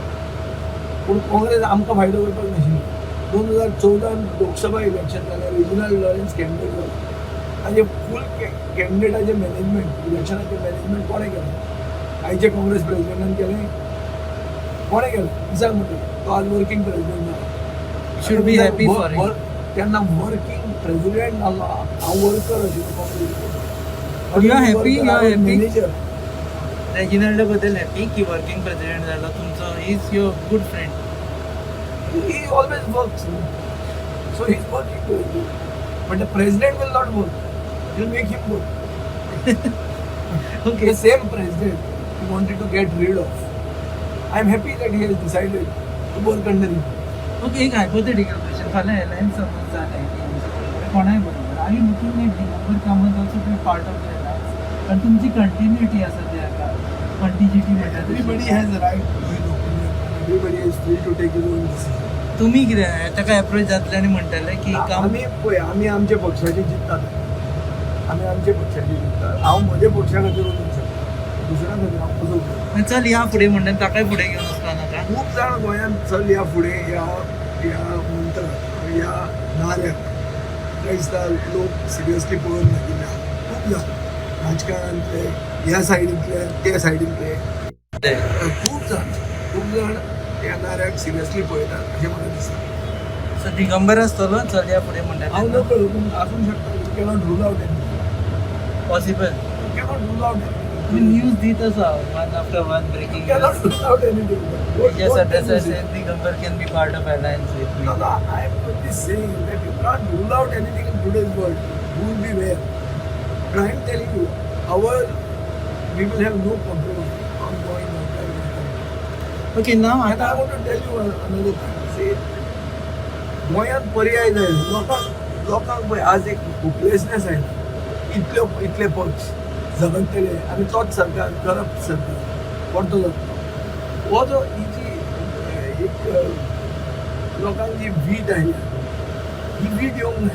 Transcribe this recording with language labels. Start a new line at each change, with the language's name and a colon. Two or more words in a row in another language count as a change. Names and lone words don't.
Konkani: पूण काँग्रेस आमकां फायदो करपाक नाशिल्लो. 2014 लोकसभा इलेक्शन जालें रिजनल लॉरेन्स कॅन्डिडेट जालो. ताजे फूल कॅन्डिडेटाचें मॅनेजमेंट इलेक्शनाचें मॅनेजमेंट कोणें केलें? आयचे काँग्रेस प्रेसिडेंटान केलें. कोणें केलें दिसाक म्हणटा तो आज
English: working president
Konkani: जाला.
English: Should be happy for him.
Konkani: तेन्ना
English: working president
Konkani: जालो हांव वर्कर आशिल्लो काँग्रेसीचो.
English: You are happy? You are happy? मॅनेजर.
Konkani: रेजिनाल्डा बद्दल हॅपी की
English: working president
Konkani: जालो तुमचो
English: is your good friend. He always works. So he's working to it. But the president will not work. He'll make him work. ओके The same president he wanted to get rid of. I'm happy that he has decided to work under him.
Konkani: ओके एक
English: hypothetical question
Konkani: फाल्यां एलायन्स समज जालें कोणाय बरोबर
English: are you looking at Digambar Kamat also to be part of the alliance
Konkani: कारण तुमची कंटिन्युटी आसा त्या कंटिन्युटी म्हणटा
English: Everybody has a right to his opinion. Everybody is free to take his own decision.
Konkani: तुम्ही कितें ताका एप्रोच जातले आनी म्हणटाले की काम आमी पळय आमी आमचे पक्षाचे जिंकतात. आमी आमचे पक्षाचे जिंकतात. हांव म्हजे पक्षा खातीर वचूंक शकता. दुसऱ्या खातीर हांव वचूंक शकता. चल या फुडें म्हणटा ताकाय फुडें घेवन वचपा नाका. खूप जाण गोंयांत चल या फुडें ह्या म्हणटात ह्या नाऱ्याक काय दिसता लोक सिरियसली पळोवन नाशिल्ले आहा. खूब जाण राजकारणांतले ह्या सायडींतले त्या सायडींतले खूब जाण ह्या नाऱ्याक सिरियसली पळयतात अशें म्हाका दिसता. सो दिगंबर आसतलो चल या फुडें हांव म्हणटा नकळो पूण आसूंक शकता.
English: You cannot rule out anything. पॉसिबल You cannot rule out anything.
Konkani: न्यूज दीत आसा
English: one after one breaking cannot rule out anything. Yes, address says Digambar can be part of alliance with me. No, I am only saying that you can't rule out anything in today's world. Who will be where? But I am telling you, we will have no compromise on going out. Okay, now And I want to tell you another thing. See,
Konkani: गोंयांत पर्याय जाय. लोकांक पळय आज एक होपलेसनेस आयला. इतले पक्ष झगडटले आनी तोच सरकार करप्ट सरकार परतो जाता. हो जो ही जी एक लोकांक जी वीट आयल्या ही वीट येवंक जाय.